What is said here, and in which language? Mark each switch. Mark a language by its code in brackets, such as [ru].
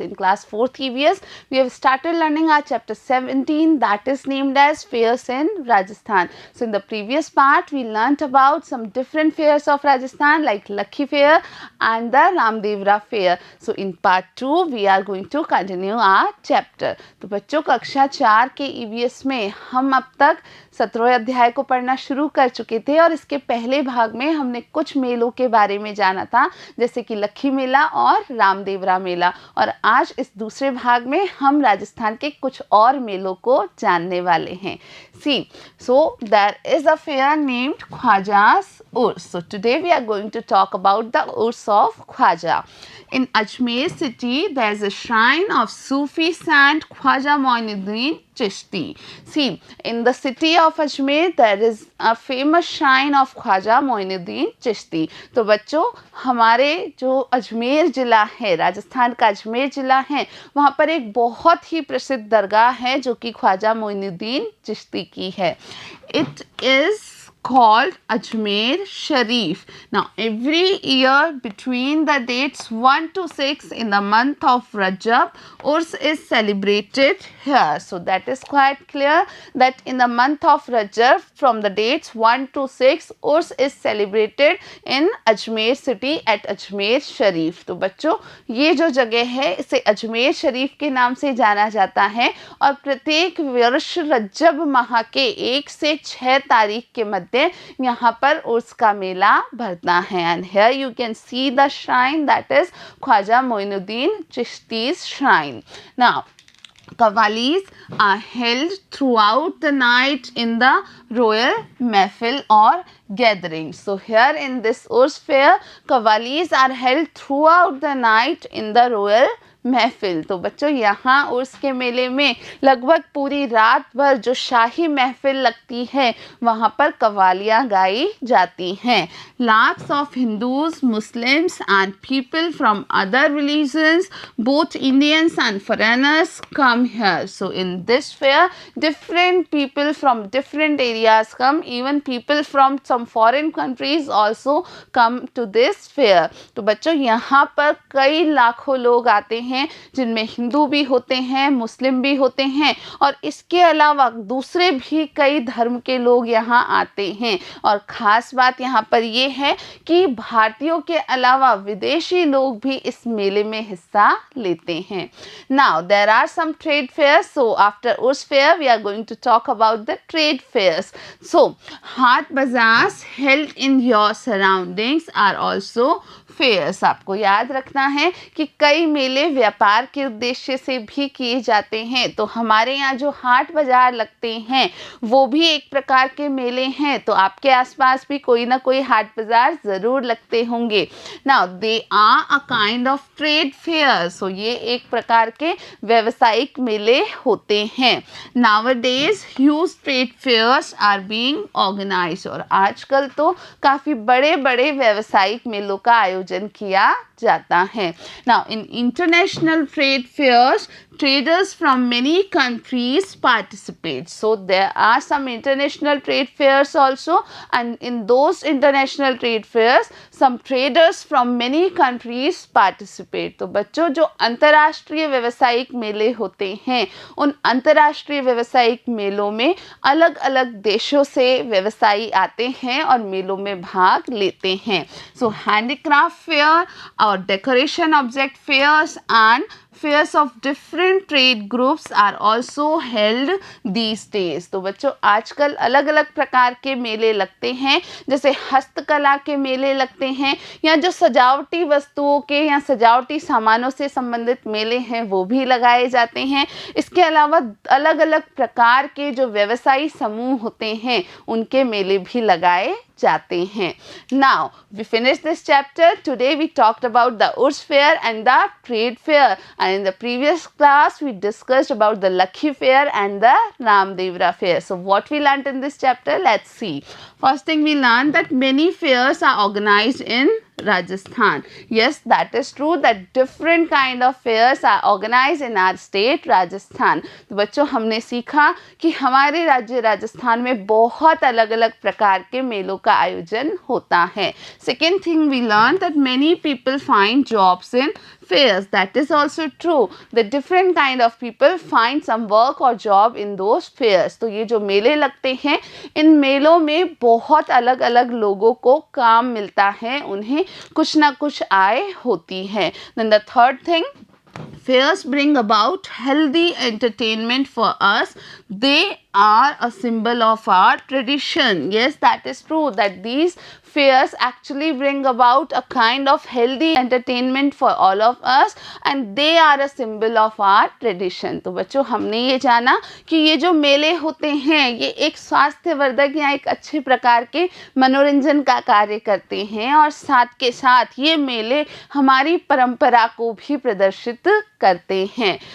[en] In class 4th EVS, we have started learning our chapter 17 that is named as fairs in Rajasthan. So in the previous part, we learnt about some different fairs of Rajasthan like Lakhi fair and the Ramdevra fair. So in part 2, we are going to continue our chapter. [hi] तो बच्चों कक्षा 4 के EVS में हम अब तक 17वें अध्याय को पढ़ना शुरू कर चुके थे और इसके पहले भाग में हमने कुछ मेलों के बारे में जाना था जैसे कि लखी मेला और रामदेवरा मेला और आज इस दूसरे भाग में हम राजस्थान के कुछ और मेलों को जानने वाले हैं. [en] See, so there is a fair named Khwaja's Urs. So today we are going to talk about the Urs of Khwaja. In Ajmer city, there is a shrine of Sufi saint Khwaja Moinuddin Chishti. See, in the city of Ajmer, there is a famous shrine of Khwaja Moinuddin Chishti. [hi] तो बच्चों हमारे जो अजमेर ज़िला है, राजस्थान का अजमेर ज़िला है, वहाँ पर एक बहुत ही प्रसिद्ध दरगाह है जो कि ख्वाजा मोइनुद्दीन चिश्ती की है. [en] It is called Ajmer Sharif. Now every year between the dates 1 to 6 in the month of Rajab, Urs is celebrated here. So that is quite clear that in the month of Rajab from the dates 1 to 6 Urs is celebrated in Ajmer city at Ajmer Sharif. [hi] तो बच्चों ये जो जगह है इसे अजमेर शरीफ के नाम से जाना जाता है और प्रत्येक वर्ष रजब माह के 1 से 6 तारीख के मध्य यहाँ पर उर्स का मेला भरता है. [en] And here you can see the shrine that is Khwaja Moinuddin Chishti's shrine. Now Qawwalis are held throughout the night in the royal mehfil or gatherings. So here in this Urs fair, Qawwalis are held throughout the night in the royal mehfil. [hi] तो बच्चों यहाँ उर्स के मेले में लगभग पूरी रात भर जो शाही महफिल लगती है वहाँ पर कव्वालियाँ गाई जाती हैं. [en] Lakhs of Hindus, Muslims and people from other religions, both Indians and foreigners come here. So in this fair, different people from different areas come, even people from some foreign countries also come to this fair. [hi] तो बच्चों यहाँ पर कई लाखों लोग आते हैं जिनमें हिंदू भी होते हैं, मुस्लिम भी होते हैं और इसके अलावा दूसरे भी कई धर्म के लोग यहाँ आते हैं. और ख़ास बात यहाँ पर ये है कि भारतीयों के अलावा विदेशी लोग भी इस मेले में हिस्सा लेते हैं. [en] Now there are some trade fairs. So after Urs fair we are going to talk about the trade fairs. So Haat bazaars held in your surroundings are also fairs. [hi] आपको याद रखना है कि कई मेले व्यापार के उद्देश्य से भी किए जाते हैं. तो हमारे यहाँ जो हाट बाजार लगते हैं वो भी एक प्रकार के मेले हैं. तो आपके आसपास भी कोई ना कोई हाट बाजार ज़रूर लगते होंगे. [en] Now they are a kind of trade fair. सो [hi] ये एक प्रकार के व्यावसायिक मेले होते हैं. [en] Nowadays huge trade fairs are being organised. [hi] और आजकल तो काफ़ी बड़े बड़े व्यावसायिक मेलों का आयोजन किया जाता है. [en] Now in international trade fairs, traders from many countries participate. So there are some international trade fairs also, and in those international trade fairs, some traders from many countries participate. [hi] तो बच्चों जो अंतर्राष्ट्रीय व्यावसायिक मेले होते हैं उन अंतर्राष्ट्रीय व्यावसायिक मेलों में अलग अलग देशों से व्यवसायी आते हैं और मेलों में भाग लेते हैं. [en] So handicraft fair or decoration object fairs and fairs of different trade groups are also held these days. [hi] तो बच्चों आजकल अलग अलग प्रकार के मेले लगते हैं जैसे हस्तकला के मेले लगते हैं या जो सजावटी वस्तुओं के या सजावटी सामानों से संबंधित मेले हैं वो भी लगाए जाते हैं. इसके अलावा अलग अलग प्रकार के जो व्यवसायी समूह होते हैं उनके मेले भी लगाए जाते हैं. [en] Now we finished this chapter. Today we talked about the Urs fair and the trade fair, and in the previous class we discussed about the Lakhi fair and the Ramdevra fair. So what we learnt in this chapter, let's see. First thing we learned that many fairs are organized in Rajasthan. Yes, that is true that different kind of fairs are organized in our state Rajasthan. [hi] तो बच्चों हमने सीखा कि हमारे राज्य राजस्थान में बहुत अलग अलग प्रकार के मेलों का आयोजन होता है. [en] Second thing we learned that many people find jobs in fairs. That is also true. The different kind of people find some work or job in those fairs. [hi] तो ये जो मेले लगते हैं इन मेलों में बहुत अलग अलग लोगों को काम मिलता है, उन्हें कुछ ना कुछ आय होती है. [en] Then the third thing, fairs bring about healthy entertainment for us. They are a symbol of our tradition. Yes, that is true that these fairs actually bring about a kind of healthy entertainment for all of us and they are a symbol of our tradition. [hi] तो बच्चों हमने ये जाना कि ये जो मेले होते हैं ये एक स्वास्थ्यवर्धक या एक अच्छे प्रकार के मनोरंजन का कार्य करते हैं और साथ के साथ ये मेले हमारी परंपरा को भी प्रदर्शित करते हैं.